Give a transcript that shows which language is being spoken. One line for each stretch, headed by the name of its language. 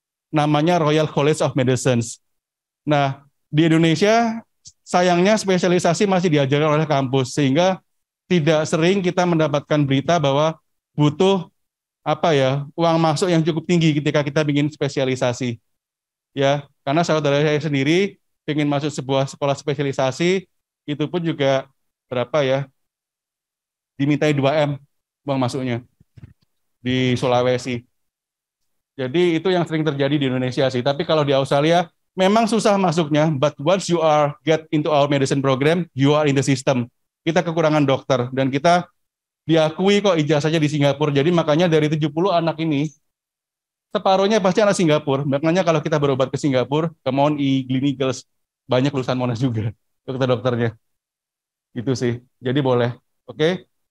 Indonesian: Namanya Royal College of Medicine. Nah, di Indonesia sayangnya spesialisasi masih diajarkan oleh kampus, sehingga tidak sering kita mendapatkan berita bahwa butuh uang masuk yang cukup tinggi ketika kita ingin spesialisasi. Ya, karena saudara saya sendiri ingin masuk sebuah sekolah spesialisasi, itu pun juga dimintai 2M uang masuknya di Sulawesi. Jadi itu yang sering terjadi di Indonesia sih. Tapi kalau di Australia memang susah masuknya,
English: but once you are get into our medicine program, you are in the system.
Indonesian: Kita kekurangan dokter dan kita diakui kok ijazahnya di Singapura. Jadi makanya dari 70 anak ini, separuhnya pasti anak Singapura. Makanya kalau kita berobat ke Singapura, ke Mount E, Gleneagles, banyak lulusan Monash juga, dokter-dokternya. Itu sih. Jadi boleh. Oke?